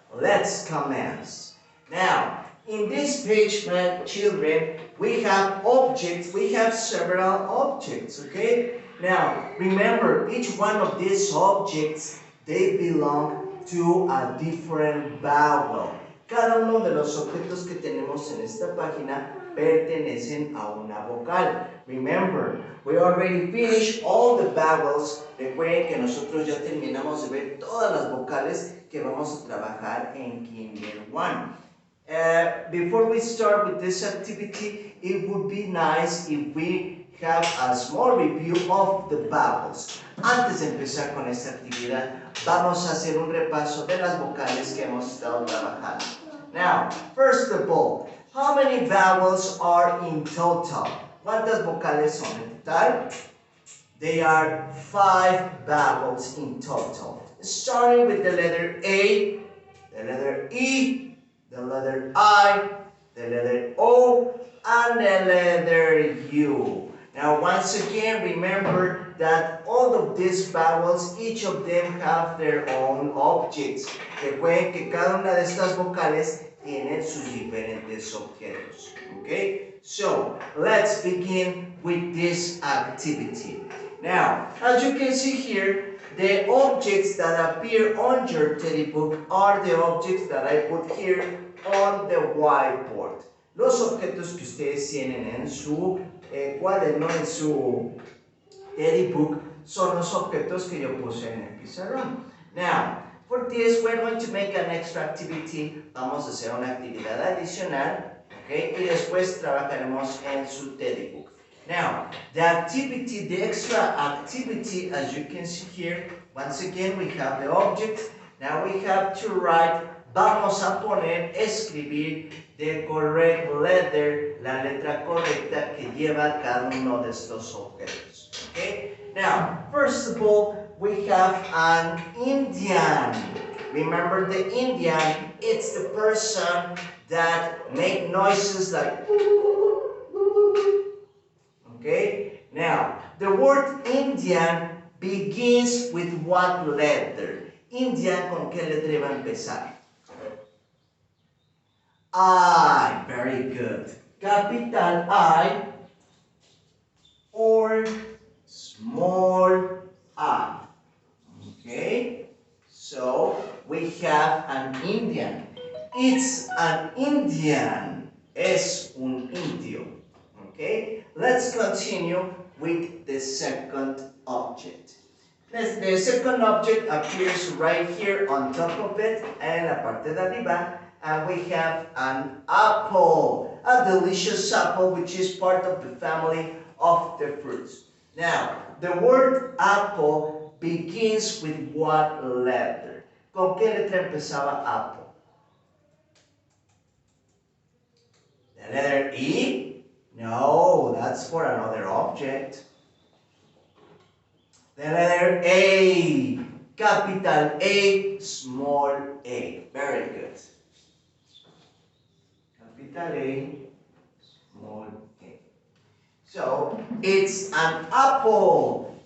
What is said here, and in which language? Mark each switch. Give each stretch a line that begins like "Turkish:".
English: Let's commence. Now, in this page, my children, we have objects. We have several objects. Okay? Now, remember, each one of these objects, they belong to a different vowel.
Spanish: Cada uno de los objetos que tenemos en esta página pertenecen a una vocal.
English: Remember, we already finished all the vowels.
Spanish: Recuerden que nosotros ya terminamos de ver todas las vocales que vamos a trabajar en Kinder 1.
English: Before we start with this activity, it would be nice if we have a small review of the vowels.
Spanish: Antes de empezar con esta actividad, vamos a hacer un repaso de las vocales que hemos estado trabajando.
English: Now, first of all, how many vowels are in total?
Spanish: ¿Cuántas vocales son en total?
English: They are 5 vowels in total. Starting with the letter A, the letter E, the letter I, the letter O, and the letter U. Now, once again, remember that all of these vowels, each of them have their own objects.
Spanish: Recuerden que cada una de estas vocales tienen sus diferentes objetos.
English: Okay? So, let's begin with this activity. Now, as you can see here, the objects that appear on your telebook are the objects that I put here on the whiteboard.
Spanish: Los objetos que ustedes tienen en su cuaderno, en su telebook, son los objetos que yo puse en el pizarrón.
English: Now, for this, we're going to make an extra activity.
Spanish: Vamos a hacer una actividad adicional, okay? Y después trabajaremos en su telebook.
English: Now, the activity, the extra activity, as you can see here, once again, we have the object. Now we have to write,
Spanish: vamos a poner, escribir
English: the correct letter,
Spanish: la letra correcta que lleva cada uno de estos objetos.
English: Okay? Now, first of all, we have an Indian. Remember the Indian, it's the person that make noises like okay? Now, the word Indian begins with what letter?
Spanish: Indian, ¿con qué letra iba a empezar?
English: I, very good. Capital I or small I. Okay? So, we have an Indian. It's an Indian.
Spanish: Es un indio.
English: Okay, let's continue with the second object. The second object appears right here on top of it,
Spanish: en la parte de arriba,
English: and we have an apple, a delicious apple which is part of the family of the fruits. Now, the word apple begins with what letter?
Spanish: ¿Con qué letra empezaba apple?
English: The letter E? No, that's for another object. The letter A, capital A, small a. Very good. Capital A, small a. So, it's an apple.